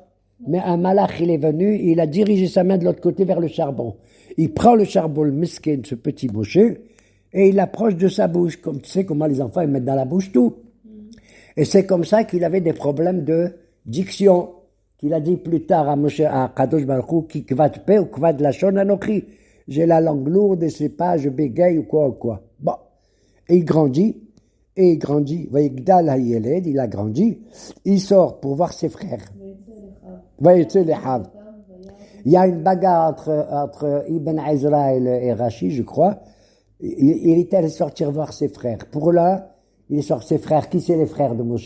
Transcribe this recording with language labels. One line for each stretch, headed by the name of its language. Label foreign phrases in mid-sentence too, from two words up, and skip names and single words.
French: Mais un malach, il est venu, il a dirigé sa main de l'autre côté vers le charbon. Il prend le charbon, le miskin, ce petit Moshe, et il l'approche de sa bouche. Comme tu sais comment les enfants, ils mettent dans la bouche tout. Et c'est comme ça qu'il avait des problèmes de diction. Qu'il a dit plus tard à Moshe, à Kadosh Baruch Hu,
Hebrew: כי כבד פה וכבד לשון אנכי.
French: J'ai la langue lourde et c'est pas, je bégaye ou quoi. Bon. Et il grandit.
Hebrew: ויגדל הילד,
French: il a grandi. Il sort pour voir ses frères. Il y a une bagarre entre Ibn Ezra et Rashi, je crois. Il est allé sortir voir ses frères. Pour là, il sort ses frères. Qui c'est les frères de Moshe?